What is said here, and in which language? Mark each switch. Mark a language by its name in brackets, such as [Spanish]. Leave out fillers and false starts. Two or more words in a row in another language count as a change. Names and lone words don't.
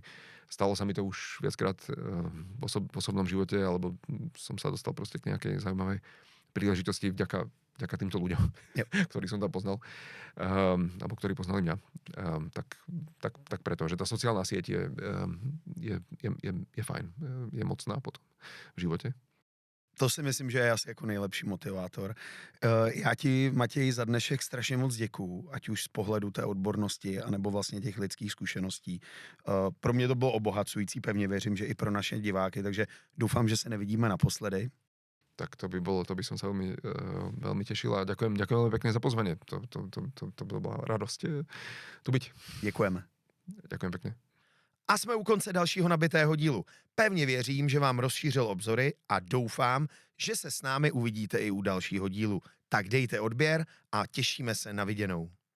[Slovak] Stalo sa mi to už viackrát v osobnom živote, alebo som sa dostal proste k nejakej zaujímavej príležitosti vďaka týmto ľuďom, ktorých som tam poznal, alebo ktorí poznali mňa. Tak preto, že tá sociálna sieť je fajn, je mocná potom v živote. To si myslím, že je asi [Czech] jako nejlepší motivátor. Já ti, Matěj, za dnešek strašně moc děkuju, ať už z pohledu té odbornosti, anebo vlastně těch lidských zkušeností. Pro mě to bylo obohacující, pevně věřím, že i pro naše diváky, takže doufám, že se nevidíme naposledy. [Slovak] Tak to by som sa veľmi tešil a ďakujem veľmi pekne za pozvanie. To bola radosť tu byť. [Czech] Děkujeme. [Slovak] Ďakujem pekne. [Czech] A jsme u konce dalšího nabitého dílu. Pevně věřím, že vám rozšířil obzory a doufám, že se s námi uvidíte i u dalšího dílu. Tak dejte odběr a těšíme se na viděnou.